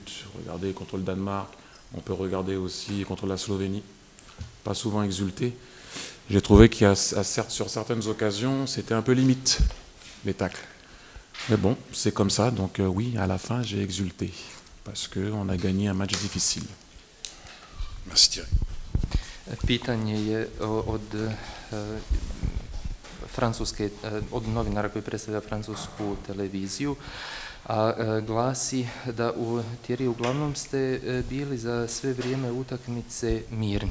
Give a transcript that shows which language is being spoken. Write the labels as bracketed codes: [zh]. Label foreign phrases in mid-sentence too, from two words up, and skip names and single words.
[fr] Regardez contre le Danemark, on peut regarder aussi contre la Slovénie. Pas souvent exulté. J'ai trouvé qu'il y a, certes, sur certaines occasions, c'était un peu limite, les tacles. Mais bon, c'est comme ça, donc oui, à la fin, j'ai exulté. Parce qu'on a gagné un match difficile. Merci Thierry. [bs] Pitanje je od novinara koji predstavlja francusku televiziju, a glasi da Thierry, uglavnom ste bili za sve vrijeme utakmice mirni.